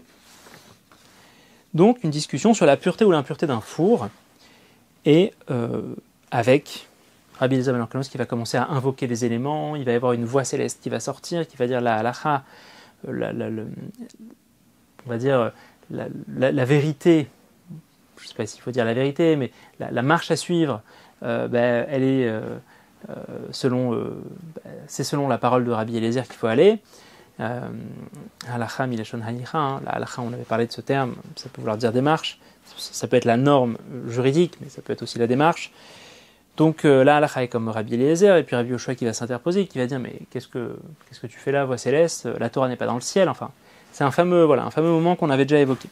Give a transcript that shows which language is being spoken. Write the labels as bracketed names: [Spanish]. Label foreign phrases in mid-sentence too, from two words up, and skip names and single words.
[French] Donc une discussion sur la pureté ou l'impureté d'un four, et avec Rabbi Eliezer ben Orkenos qui va commencer à invoquer les éléments, il va y avoir une voix céleste qui va sortir, qui va dire la halacha, on va dire la vérité, je ne sais pas s'il faut dire la vérité, mais la marche à suivre, elle est c'est selon la parole de Rabbi Eliezer qu'il faut aller. [Hebrew] הלכה מלשון הליכה, la halacha, [French] on avait parlé de ce terme, ça peut vouloir dire démarche, ça peut être la norme juridique, mais ça peut être aussi la démarche. Donc la halacha est comme Rabbi Eliezer, et puis Rabbi Yoshua qui va s'interposer, qui va dire mais qu'est-ce que tu fais là, voix céleste, la Torah n'est pas dans le ciel, enfin c'est un fameux moment qu'on avait déjà évoqué.